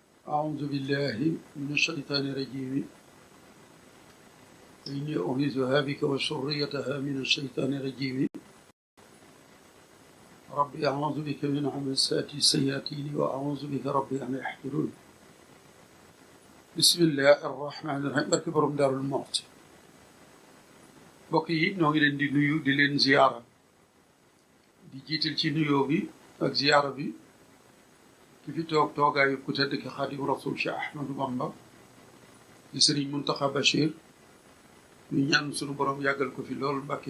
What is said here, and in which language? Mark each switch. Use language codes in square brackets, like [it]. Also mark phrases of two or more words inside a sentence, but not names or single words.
[ar] أعوذ بالله من الشيطان الرجيم إني أعيذها بك وذريتها من الشيطان الرجيم ربي أعوذ بك من همزات الشياطين وأعوذ بك ربي أن يحضرون بسم الله الرحمن الرحيم [wo] barke borom Daarul Muxti mbokk yi ñoo ngi leen di nuyu di leen ziyaara di jiital ci nuyoo bi ak ziyaara bi ki fi toog toogaayu ku tedd ki Xaadimu Rasuul Cheikh Ahmadou Bamba di Sëriñ Muntaxa Bachir ñu ñaan sunu borom yàggal ko fi lool Mbàkke